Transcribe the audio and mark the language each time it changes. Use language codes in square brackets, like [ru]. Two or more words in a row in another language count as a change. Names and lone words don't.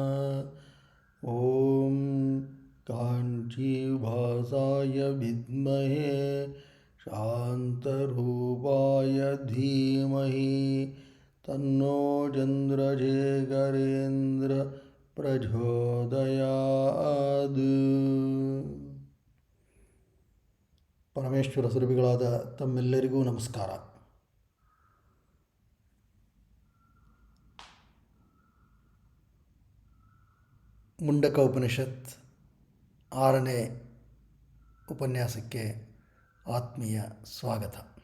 [sa] ಓಂ ಕಾಂಚೀಭಾಸಾಯ ವಿದ್ಮಹೇ ಶಾಂತರೂಪಾಯ ಧೀಮಹಿ ತನ್ನೋ ಚಂದ್ರಶೇಖರೇಂದ್ರ ಪ್ರಚೋದಯಾತ್. [kn] ಪರಮೇಶ್ವರ ಸ್ವರೂಪಿಗಳಾದ ತಮ್ಮೆಲ್ಲರಿಗೂ ನಮಸ್ಕಾರ. ಮುಂಡಕ ಉಪನಿಷತ್ 6ನೇ ಉಪನ್ಯಾಸಕ್ಕೆ ಆತ್ಮೀಯ ಸ್ವಾಗತ.